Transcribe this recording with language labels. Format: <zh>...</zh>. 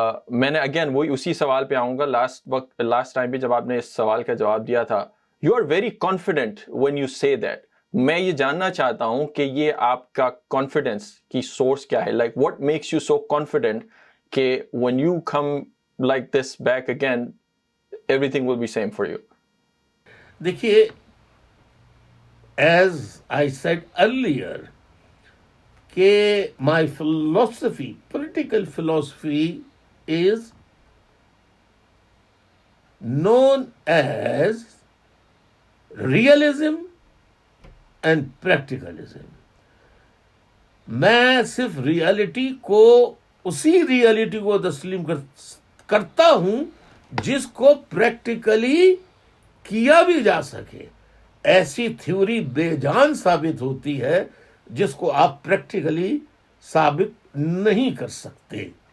<ur>میں نے اگین وہی اسی سوال پہ آؤں گا. لاسٹ ٹائم بھی جب آپ نے اس سوال کا جواب دیا تھا,</ur> <en>You are very confident when you say that.</en> <ur>میں یہ جاننا چاہتا ہوں کہ یہ آپ کا کانفیڈنس کی سورس کیا ہے,</ur> <en>Like what makes you so confident کہ when you come like this back again everything will be same for you? دیکھیے, as I said earlier کہ my philosophy, political philosophy is known as realism and practicalism.</en> <ur>میں صرف reality کو, اسی reality کو تسلیم کرتا ہوں جس کو پریکٹیکلی کیا بھی جا سکے. ایسی تھیوری بے جان ثابت ہوتی ہے جس کو آپ پریکٹیکلی ثابت نہیں کر سکتے.</ur>